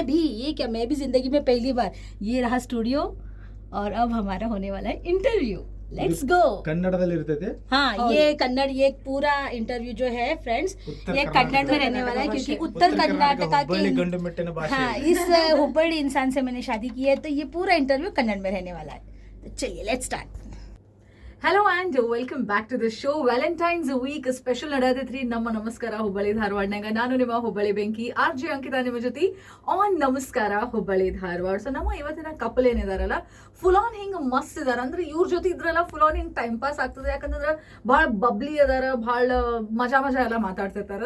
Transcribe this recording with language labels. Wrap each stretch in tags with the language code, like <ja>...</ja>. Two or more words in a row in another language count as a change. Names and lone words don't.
<hi>मैं भी जिंदगी में पहली बार। ये रहा स्टूडियो और अब हमारा होने वाला है इंटरव्यू।</hi> <en>let's go.</en> <kn>कन्नड़ದಲ್ಲಿ ಇರ್ತೈತೆ।</kn> <hi>हाँ, ये कन्नड़, ये पूरा इंटरव्यू जो है फ्रेंड्स, ये कन्नड़ में रहने वाला है क्योंकि उत्तर कर्नाटका के हाँ इस हुबली इंसान से मैंने शादी की है, तो ये पूरा इंटरव्यू कन्नड़ में रहने वाला है। तो चलिए</hi> <en>let's start. hello and welcome back to the show. Valentine's week special</en> <kn>ನಡೆದೈತ್ರಿ. ನಮ್ಮ ನಮಸ್ಕಾರ ಹುಬ್ಬಳ್ಳಿ ಧಾರವಾಡನಾಗ. ನಾನು ನಿಮ್ಮ ಹುಬ್ಬಳ್ಳಿ ಬೆಂಕಿ ಆರ್ಜೆ ಅಂಕಿತಾ ನಿಮ್ಮ ಜೊತೆ ಆನ್ ನಮಸ್ಕಾರ ಹುಬ್ಬಳ್ಳಿ ಧಾರವಾಡ. ಸೊ ನಮ್ಮ ಇವತ್ತಿನ ಕಪಲ್ ಏನಿದಾರಲ್ಲ,</kn> <en>full on</en> <kn>ಹಿಂಗ್ ಮಸ್ತ್ ಇದಾರ. ಅಂದ್ರೆ ಇವ್ರ ಜೊತೆ ಇದ್ರಲ್ಲ</kn> <en>full on</en> <kn>ಹಿಂಗ್</kn> <en>time pass</en> <kn>ಆಗ್ತದೆ. ಯಾಕಂದ್ರೆ ಭಾಳ ಬಬ್ಲಿ ಅದಾರ, ಭಾಳ ಮಜಾ ಎಲ್ಲ ಮಾತಾಡ್ತಿರ್ತಾರ.</kn>